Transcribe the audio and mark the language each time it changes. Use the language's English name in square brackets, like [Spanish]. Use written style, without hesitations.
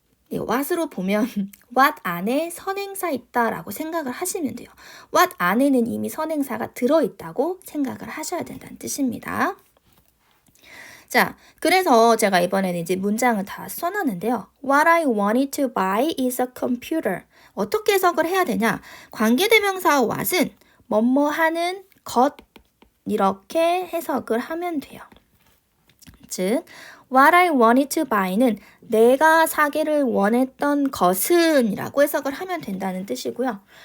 [Korean] what으로 보면 what 안에 선행사 있다라고 생각을 하시면 돼요. what 안에는 이미 선행사가 들어있다고 생각을 하셔야 된다는 뜻입니다. 자, 그래서 제가 이번에는 이제 문장을 다 써놨는데요. [English] What I wanted to buy is a computer. [Korean] 어떻게 해석을 해야 되냐? 관계대명사 what은 뭐뭐 하는 것 이렇게 해석을 하면 돼요. 즉, [English] what I wanted to buy [Korean] 는 내가 사기를 원했던 것은 이라고 해석을 하면 된다는 뜻이고요.